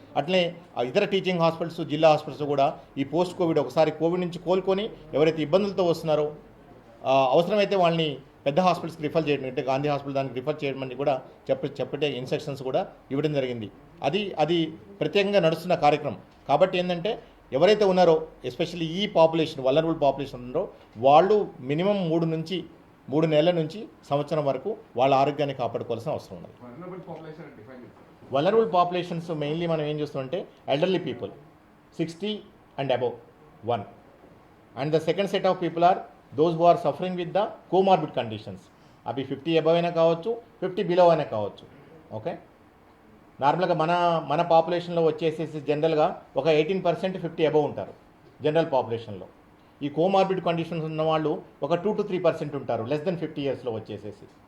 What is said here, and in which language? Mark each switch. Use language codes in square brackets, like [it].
[te] అట్లే ఇతర teaching hospitals, జిల్లా హాస్పిటల్స్ కూడా ఈ పోస్ట్ కోవిడ్ ఒకసారి కోవిడ్ నుంచి కోలుకొని ఎవరైతే ఇబ్బందులతో వస్తున్నారో అవసరమైతే వాళ్ళని పెద్ద హాస్పిటల్స్కి రిఫర్ చేయడం, అంటే గాంధీ హాస్పిటల్ దానికి రిఫర్ చేయమని కూడా చెప్పే ఇన్స్ట్రక్షన్స్ కూడా ఇవ్వడం జరిగింది. అది ప్రత్యేకంగా నడుస్తున్న కార్యక్రమం. కాబట్టి ఏంటంటే ఎవరైతే ఉన్నారో ఎస్పెషల్లీ ఈ పాపులేషన్ వల్నరబుల్ పాపులేషన్ ఉన్నారో వాళ్ళు మినిమం 3 నెలల నుంచి సంవత్సరం వరకు వాళ్ళ ఆరోగ్యాన్ని కాపాడుకోవాల్సిన అవసరం ఉన్నది. [en] vulnerable populations mainly [te] మనం ఏం చూస్తామంటే [en] Elderly people 60 and above 1, and the second set of people are those who are suffering with the comorbid conditions. [te] అవి 50 above అయినా కావచ్చు, 50 below అయినా కావచ్చు. ఓకే, నార్మల్గా మన పాపులేషన్లో వచ్చేసేసి జనరల్గా ఒక 18% 50 above ఉంటారు జనరల్ పాపులేషన్లో. ఈ కోమార్బిడ్ కండిషన్స్ ఉన్న వాళ్ళు ఒక 2 to 3% ఉంటారు లెస్ దెన్ 50 ఇయర్స్లో వచ్చేసేసి.